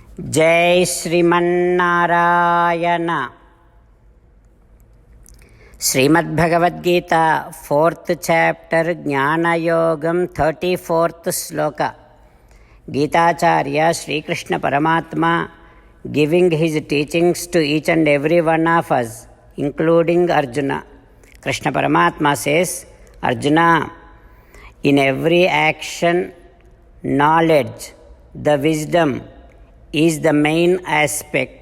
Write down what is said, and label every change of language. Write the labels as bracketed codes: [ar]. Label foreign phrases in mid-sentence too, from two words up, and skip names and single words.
[sa] जय श्रीमन्नारायण। श्रीमद्भगवद्गीता [en] 4th chapter [sa] ज्ञानयोगम 34th श्लोक। [en] गीताचार्य श्री कृष्ण परमात्मा giving his teachings to each and every one of us, including Arjuna. Krishna Paramatma says, Arjuna, in every action, knowledge, the wisdom is the main aspect.